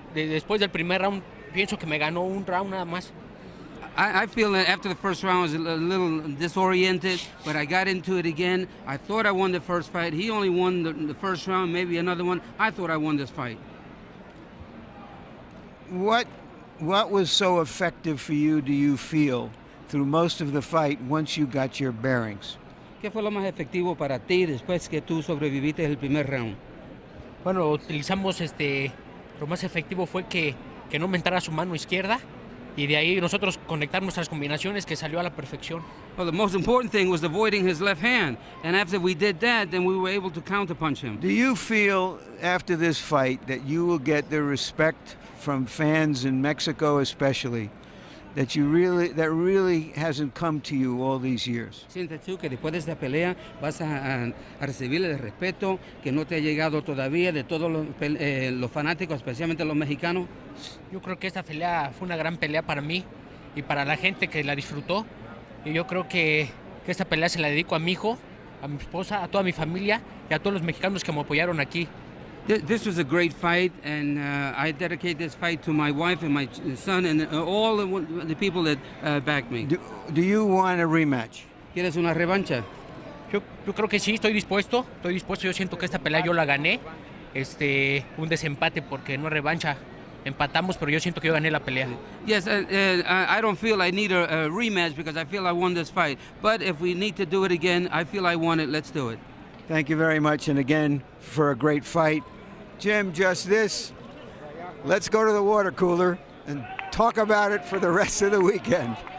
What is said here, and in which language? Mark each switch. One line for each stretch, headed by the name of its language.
Spanish: Después del primer round, pienso que me ganó un round nada más.
English: I feel that after the first round I was a little disoriented, but I got into it again. I thought I won the first fight. He only won the first round, maybe another one. I thought I won this fight. What was so effective for you, do you feel, through most of the fight once you got your bearings?
Spanish: ¿Qué fue lo más efectivo para ti después que tú sobreviviste el primer round? Bueno, utilizamos lo más efectivo fue que no me entrara su mano izquierda. Y de ahí nosotros conectar nuestras combinaciones que salió a la perfección.
English: Well, the most important thing was avoiding his left hand. And after we did that, then we were able to counterpunch him. Do you feel after this fight that you will get the respect from fans in Mexico especially that really hasn't come to you all these years?
Spanish: ¿Sientes tú que después de esta pelea vas a recibir el respeto que no te ha llegado todavía de todos los fanáticos, especialmente los mexicanos? Yo creo que esta pelea fue una gran pelea para mí y para la gente que la disfrutó. Y yo creo que esta pelea se la dedico a mi hijo, a mi esposa, a toda mi familia y a todos los mexicanos que me apoyaron aquí.
English: This was a great fight, and I dedicate this fight to my wife and my son and all the people that backed me. Do you want a rematch?
Spanish: ¿Quieres una revancha? Yo creo que sí, estoy dispuesto. Yo siento que esta pelea yo la gané. Un desempate porque no es revancha. Empatamos, pero yo siento que yo gané la pelea.
English: Yes, I don't feel I need a rematch because I feel I won this fight. But if we need to do it again, I feel I won it. Let's do it. Thank you very much, and again, for a great fight. Jim, just this. Let's go to the water cooler and talk about it for the rest of the weekend.